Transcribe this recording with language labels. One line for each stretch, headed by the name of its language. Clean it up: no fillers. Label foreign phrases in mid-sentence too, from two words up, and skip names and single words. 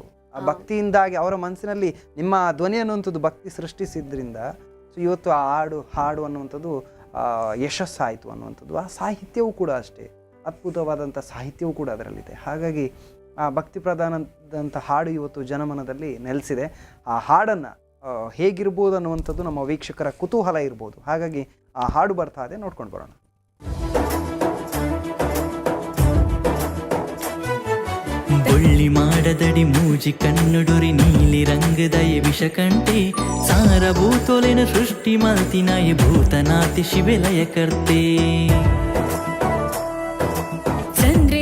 Kannada: ಆ ಭಕ್ತಿಯಿಂದಾಗಿ ಅವರ ಮನಸ್ಸಿನಲ್ಲಿ ನಿಮ್ಮ ಧ್ವನಿ ಅನ್ನುವಂಥದ್ದು ಭಕ್ತಿ ಸೃಷ್ಟಿಸಿದ್ರಿಂದ ಸೊ ಇವತ್ತು ಆ ಹಾಡು ಅನ್ನುವಂಥದ್ದು ಯಶಸ್ಸಾಯಿತು ಅನ್ನುವಂಥದ್ದು. ಆ ಸಾಹಿತ್ಯವೂ ಕೂಡ ಅಷ್ಟೇ ಅದ್ಭುತವಾದಂಥ ಸಾಹಿತ್ಯವೂ ಕೂಡ ಅದರಲ್ಲಿದೆ. ಹಾಗಾಗಿ ಆ ಭಕ್ತಿ ಪ್ರಧಾನದಂಥ ಹಾಡು ಇವತ್ತು ಜನಮನದಲ್ಲಿ ನೆಲೆಸಿದೆ. ಆ ಹಾಡನ್ನು ಹೇಗಿರ್ಬೋದು ಅನ್ನುವಂಥದ್ದು ನಮ್ಮ ವೀಕ್ಷಕರ ಕುತೂಹಲ ಇರ್ಬೋದು. ಹಾಗಾಗಿ ಆ ಹಾಡು ಬರ್ತಾ ಇದೆ, ನೋಡ್ಕೊಂಡು ಬರೋಣ.
Tulu: ಬೊಳ್ಳಿ ಮಾಡದಡಿ ಮೂಜಿ ಕಣ್ಣುಡುರಿ ನೀಲಿ ರಂಗದಯ ವಿಷಕಂಠೆ ಸಾರಭೂತೊಲೆನ ಸೃಷ್ಟಿ ಮಾಲ್ತಿನಾಯ ಭೂತನಾತಿ ಶಿವೆಲಯ ಕರ್ತೆ ಚಂದ್ರೆ